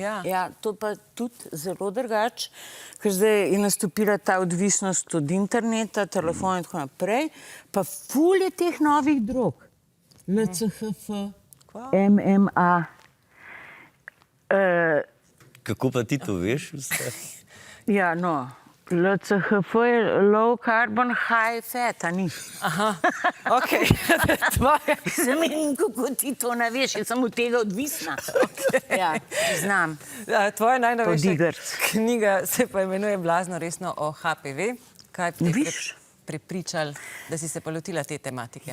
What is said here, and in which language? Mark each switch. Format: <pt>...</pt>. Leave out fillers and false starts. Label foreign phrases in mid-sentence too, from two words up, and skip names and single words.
<sl>Ja, to pa tudi zelo drugače, ker zdaj je nastopila ta odvisnost od interneta, telefona in tako naprej, pa ful je teh novih drog. LCHF, MMA. Kako pa ti to veš? Ja, no. LCHF je</sl> <en>low carbon high fat,</en> <sl>a ni? Aha, okej. Zamenim, kako ti to ne veš, jaz sem od tega odvisna. Ja, znam. Tvoja najnovejša knjiga se pa imenuje Blazno resno o HPV. Kaj te je prepričal, da si se pa lotila te tematike?</sl>